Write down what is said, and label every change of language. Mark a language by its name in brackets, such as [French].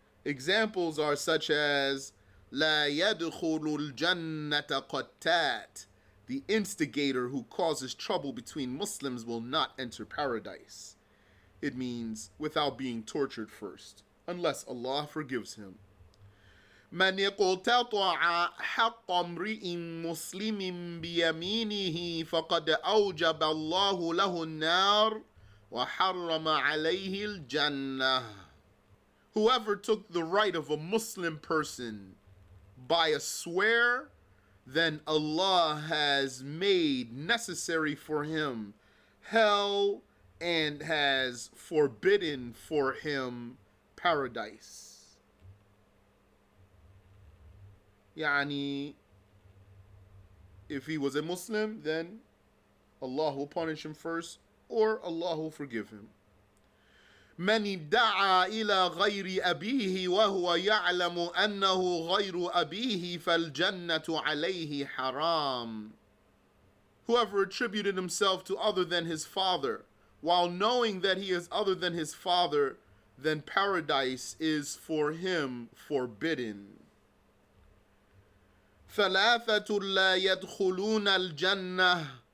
[English] Examples are such as [Arabic] لا يدخل الجنة قتات. [English] The instigator who causes trouble between Muslims will not enter paradise. It means without being tortured first, unless Allah forgives him. [Arabic] من اقتطع حق امرئ مسلم بيمينه فقد أوجب الله له النار وحرم عليه الجنة. [English] Whoever took the right of a Muslim person by a swear, then Allah has made necessary for him hell and has forbidden for him paradise. Yani, if he was a Muslim, then Allah will punish him first, or Allah will forgive him. [Arabic] من ادعى إلى غير أبيه وهو يعلم أنه غير أبيه فالجنة عليه حرام. [English] Whoever attributed himself to other than his father, while knowing that he is other than his father, then paradise is for him forbidden. [Arabic] ثلاثة لا يدخلون الجنة.